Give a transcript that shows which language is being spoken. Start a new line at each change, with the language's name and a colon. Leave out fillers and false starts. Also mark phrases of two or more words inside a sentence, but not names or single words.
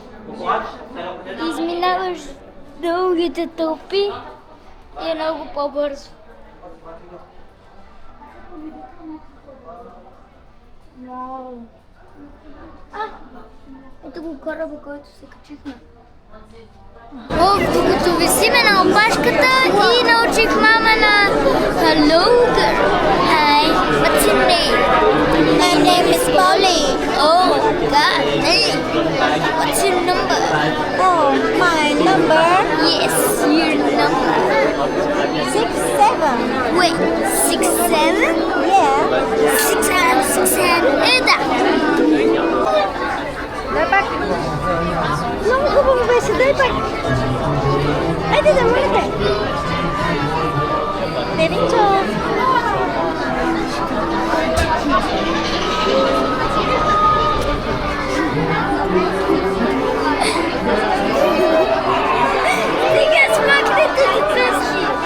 Bulgarian: Изминаваш дългите тълпи и е много по-бързо. Ето го кораба, който се качихме. Докато висиме на опашката и научих мама на
English: Hello girl. Hi, what's your name? My name is Polly. Oh God, hey. What's your number? Oh, my number Yes, your number. 67. Wait, 6'7"? Yeah. 6 hands, 6 hands.
Bulgarian: Да. Дай пак. Много хубаво беше, дай пак. Айде да мърте. Девинчо. Сега смакнете деца си.